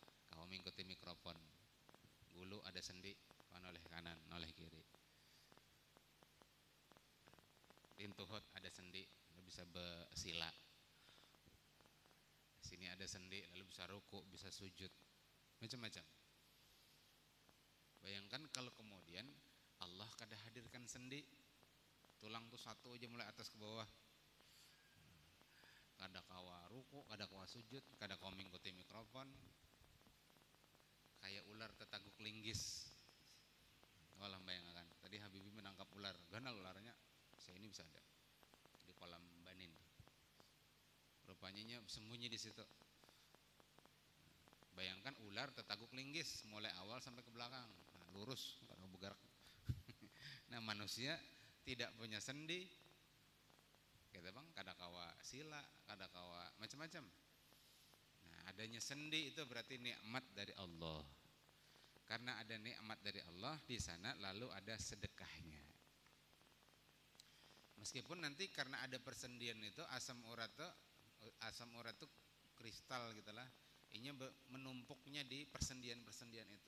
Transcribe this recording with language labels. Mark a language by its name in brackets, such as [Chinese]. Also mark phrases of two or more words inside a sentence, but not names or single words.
[Banjar] Kau mengikuti mikrofon. Gulu ada sendi, noleh kanan, noleh kiri. Lintuhut ada sendi, lalu bisa bersila. [Indonesian] Sini ada sendi, lalu bisa ruku, bisa sujud, macam-macam. [Banjar] Bayangkan kalau kemudian Allah Allah kada hadirkan sendi, tulang tuh satu aja mulai atas ke bawah, kada kawa ruku, kada kawa sujud, kada kawa mengikuti mikrofon, kayak ular tetaguk linggis. Walah bayangkan, tadi Habibie menangkap ular, ganal ularnya, saya ini bisa ada di kolam banin. Rupanya sembunyi di situ. Bayangkan ular tetaguk linggis mulai awal sampai ke belakang, nah, lurus, kada bergerak. Nah manusia tidak punya sendi, kita bang, kada kawa sila, kada kawa macam-macam. [Indonesian] Nah adanya sendi itu berarti nikmat dari Allah. Karena ada nikmat dari Allah di sana, lalu ada sedekahnya. Meskipun nanti karena ada persendian itu asam urat itu kristal gitulah, ini menumpuknya di persendian-persendian itu.